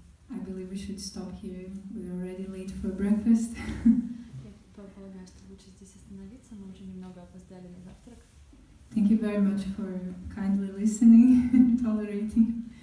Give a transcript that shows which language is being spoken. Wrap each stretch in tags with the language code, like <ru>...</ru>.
<en>I believe we should stop here. We're already late for breakfast.</en> <ru>Я полагаю, что лучше здесь остановиться. Мы уже немного опоздали на завтрак.</ru> <en>Thank you very much for kindly listening and tolerating.</en>